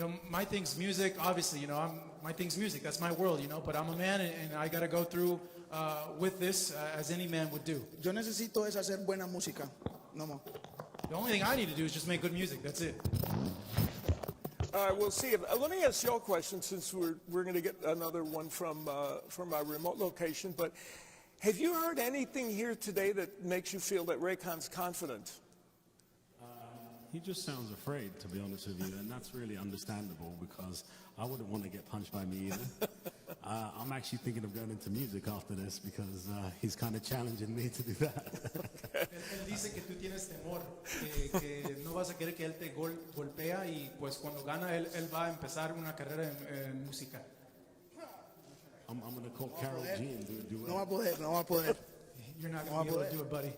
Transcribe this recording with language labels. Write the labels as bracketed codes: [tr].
[en] My thing's music, obviously, my thing's music. That's my world, but I'm a man and I got to go through with this as any man would do. [es] Yo necesito es hacer buena música, [en] no more. The only thing I need to do is just make good music. That's it. All right, we'll see. Let me ask you a question, since we're going to get another one from our remote location. But have you heard anything here today that makes you feel that Raycon's confident? He just sounds afraid, to be honest with you, and that's really understandable because I wouldn't want to get punched by me either. I'm actually thinking of going into music after this because he's kind of challenging me to do that. [es] Él dice que tú tienes temor, que no vas a querer que él te golpea y pues cuando gana él va a empezar una carrera en música. [en] I'm going to call Carol G and do a duet. [es] No va a poder, no va a poder. [en] You're not going to be able to do it, buddy.